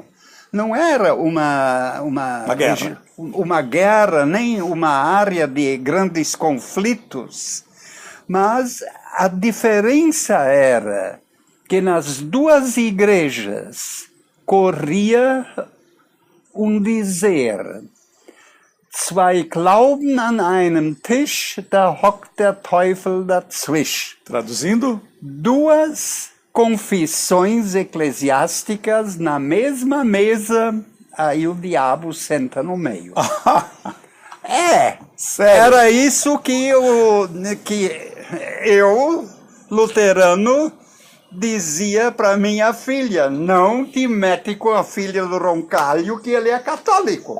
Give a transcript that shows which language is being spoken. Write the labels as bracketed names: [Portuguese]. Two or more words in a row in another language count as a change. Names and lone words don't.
[Portuguese] Não era uma guerra, nem uma área de grandes conflitos. Mas a diferença era que nas duas igrejas corria um dizer: [German] Zwei glauben an einem Tisch, da hockt der Teufel dazwischen. [Portuguese] Traduzindo? Duas confissões eclesiásticas na mesma mesa, aí o diabo senta no meio. Sério? Era isso que eu, luterano, dizia para minha filha: não te mete com a filha do Roncalho, que ele é católico.